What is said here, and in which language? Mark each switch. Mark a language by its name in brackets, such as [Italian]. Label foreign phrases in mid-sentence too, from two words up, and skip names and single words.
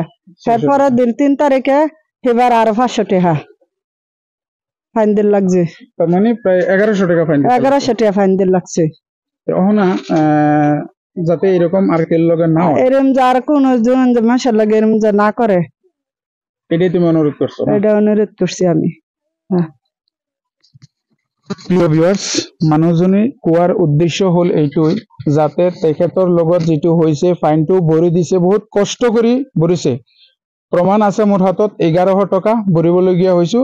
[Bangla] তারপরে দিন 3 তারিখে এবার আর 500 টাকা ফাইন দিতে লাগছে। তার মানে প্রায় 1100 টাকা ফাইন। 1100 টাকা ফাইন দিতে লাগছে। ওহনা যাতে এরকম আর কেউ লগে না হয়, এরকম যার কোন জন মাসের লাগে এরকম যা না করে, এটাই তুমি অনুরোধ করছো? এটা অনুরোধ করছি আমি। [Assamese] প্ৰিয় ভিউৱাৰ্ছ, মানুহজনী কোৱাৰ উদ্দেশ্য হ'ল এইটোই, যাতে তেখেতৰ লগত যিটো হৈছে ফাইনটো ভৰি দিছে, বহুত কষ্ট কৰি ভৰিছে। প্ৰমাণ আছে মোৰ হাতত, 1100 টকা ভৰিবলগীয়া হৈছো।